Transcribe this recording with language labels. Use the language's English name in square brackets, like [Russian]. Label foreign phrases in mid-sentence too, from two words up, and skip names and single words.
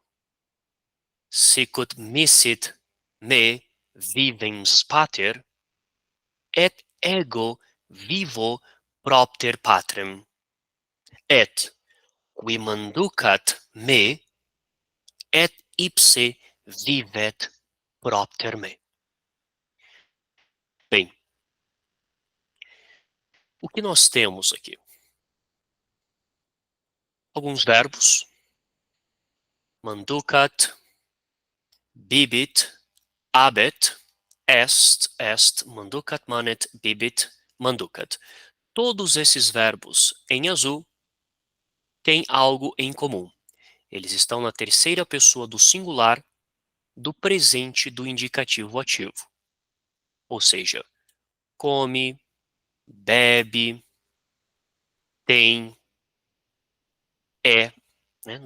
[Latin] Sicut misit me vivens pater, et ego vivo propter patrem, et qui manducat me, et ipse vivet propter me. [Portuguese] Bem, o que nós temos aqui? Alguns verbos: [Latin] manducat, bibit, habet, est, manducat, manet, bibit, manducat. [Portuguese] Todos esses verbos em azul têm algo em comum. Eles estão na terceira pessoa do singular do presente do indicativo ativo. Ou seja, come, bebe, tem, é, né?